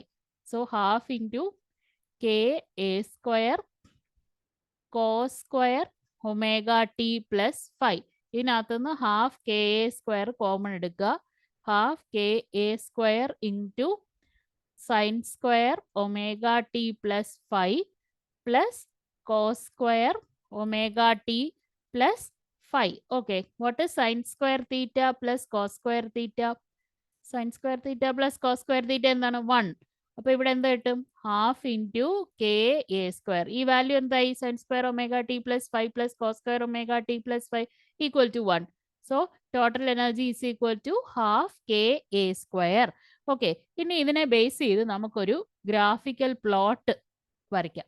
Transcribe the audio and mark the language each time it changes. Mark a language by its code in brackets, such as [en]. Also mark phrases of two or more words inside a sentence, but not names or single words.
[en] so half into k a square cos square omega t plus 5. [ml] ഇതിനകത്തുനിന്ന് [en] half k a square common [ml] എടുക്കുക. [en] half k a square into sine square omega t plus 5 plus cos square omega t plus 5. Okay, what is sin square theta plus cos square theta? Sin square theta plus cos square theta എന്താണ്? 1. [ml] അപ്പൊ ഇവിടെ എന്ത് കിട്ടും? [en] half into k a square. [ml] ഈ വാല്യൂ എന്തായി? [en] sine square omega t plus 5 plus cos square omega t plus 5 equal to 1. so total energy is equal to half k a square. [ml] ഓക്കെ, ഇനി ഇതിനെ ബേസ് ചെയ്ത് നമുക്കൊരു [en] graphical plot [ml] വരയ്ക്കാം.